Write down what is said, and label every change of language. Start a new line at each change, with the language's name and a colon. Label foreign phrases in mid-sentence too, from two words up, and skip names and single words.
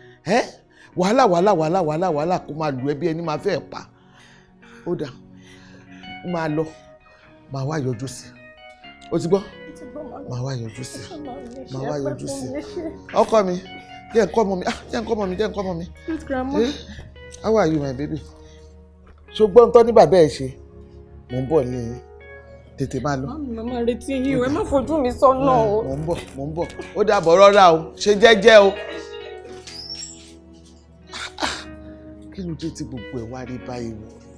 Yoruba: Wàhálà kó máa lù ẹ́ bí ẹni máa fẹ́ pa. Ó dáa. Máa lọ, máa wá yọjú sí. O ti gbọ́? Máa wá yọjú sí. Máa wá yọjú sí. Ọkọ mi, jẹ́ nǹkan ọmọ mi.
English: Sweet grandma. How are you, my baby?
Yoruba: Ṣùgbọ́n tó ní bàbá ẹ̀ ṣe, mò ń bọ̀ ní tètè máa lọ. Màmá retí yín o, ẹ má fojú mi sọ́nà o. Mò ń bọ̀. Ó dàbọ̀ rọ́ra o, ṣe jẹ́jẹ́ o. Kí ló dé tí gbogbo ẹ̀ wá rí báyìí o?